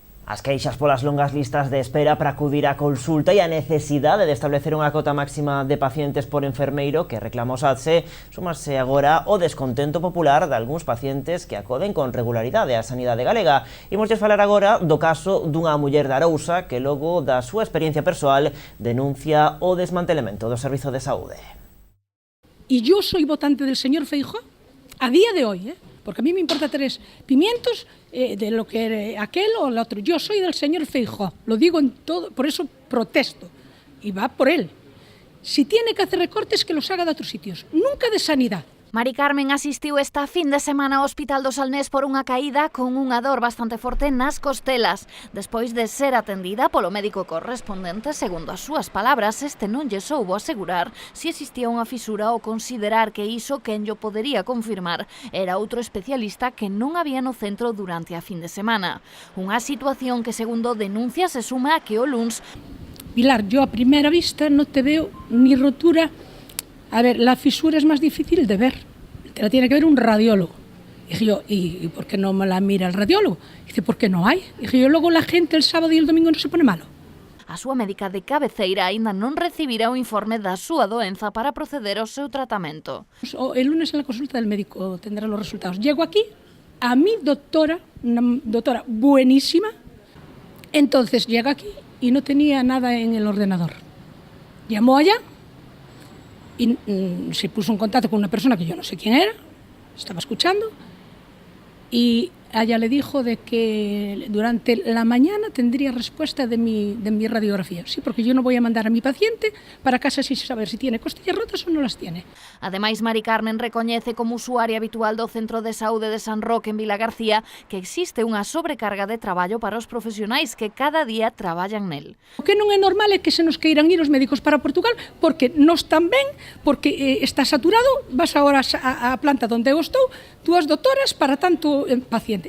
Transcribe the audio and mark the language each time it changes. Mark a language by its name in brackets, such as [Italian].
[Galician] As queixas polas longas listas de espera para acudir á consulta e a necesidade de establecer unha cota máxima de pacientes por enfermeiro que reclama o SATSE, súmase agora o descontento popular de algúns pacientes que acoden con regularidade á sanidade galega. Imosles falar agora do caso dunha muller de Arousa que logo da súa experiencia persoal denuncia o desmantelamento do servizo de saúde. [Spanish] Y yo soy votante del señor Feijóo a día de hoy, porque a mí me importa 3 pimientos de lo que aquel o el otro. Yo soy del señor Feijóo, lo digo en todo, por eso protesto, y va por él. Si tiene que hacer recortes, que los haga de otros sitios, nunca de sanidad. [Galician] Mari Carmen asistiu esta fin de semana ao Hospital do Salnés por unha caída con unha dor bastante forte nas costelas. Despois de ser atendida polo médico correspondente, segundo as súas palabras, este non lle soubo asegurar se existía unha fisura ou considerar que iso quen llo podería confirmar era outro especialista que non había no centro durante a fin de semana. Unha situación que, segundo denuncia, se suma a que o luns... [Spanish] Pilar, yo a primera vista no te veo ni rotura. A ver, la fisura es más difícil de ver, te la tiene que ver un radiólogo. Dije yo, ¿y por qué no me la mira el radiólogo? Dice, ¿por qué no hay? Dije yo, luego la gente el sábado y el domingo no se pone malo. [Galician] A súa médica de cabeceira aínda non recibirá o informe da súa doenza para proceder ao seu tratamento. [Spanish] El lunes en la consulta del médico tendrá los resultados. Llego aquí, a mi doctora, una doctora buenísima, entonces llega aquí y no tenía nada en el ordenador. Llamó allá y se puso en contacto con una persona que yo no sé quién era, estaba escuchando, y ella le dijo de que durante la mañana tendría respuesta de mi radiografía. Sí, porque yo no voy a mandar a mi paciente para casa sin saber si tiene costillas rotas o no las tiene. [Galician] Ademais, Mari Carmen recoñece como usuaria habitual do Centro de Saúde de San Roque en Vilagarcía que existe unha sobrecarga de traballo para os profesionais que cada día traballan nel. O que non é normal é que se nos queiran ir os médicos para Portugal porque non están ben, porque está saturado, vas agora á planta onde eu estou, 2 doctoras para tanto paciente.